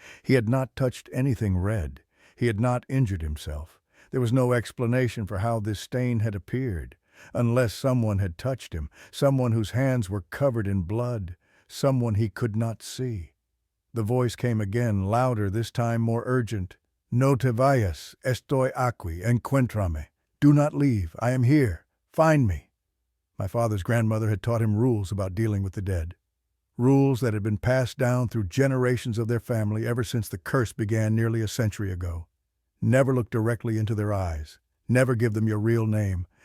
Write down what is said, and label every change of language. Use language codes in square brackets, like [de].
[en] He had not touched anything red. He had not injured himself. There was no explanation for how this stain had appeared, unless someone had touched him, someone whose hands were covered in blood, someone he could not see. The voice came again, louder, this time more urgent. [es] No te vayas, estoy aquí, encuéntrame. [en] Do not leave, I am here, find me. My father's grandmother had taught him rules about dealing with the dead. Rules that had been passed down through generations of their family ever since the curse began nearly a century ago. Never look directly into their eyes. Never give them your real name.